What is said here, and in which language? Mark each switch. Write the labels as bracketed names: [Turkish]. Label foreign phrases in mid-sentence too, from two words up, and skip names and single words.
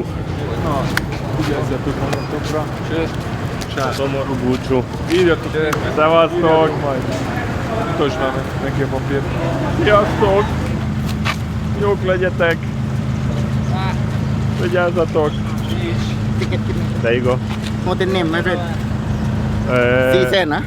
[Hungarian] Na, vigyázzatok magatokra. Szomorú búcsú. Írjatok! Szevasztok! Mutasd már neki a papírt. Sziasztok! Jók legyetek! Vigyázzatok! [English] There you go. What's the name, my friend? Season, huh?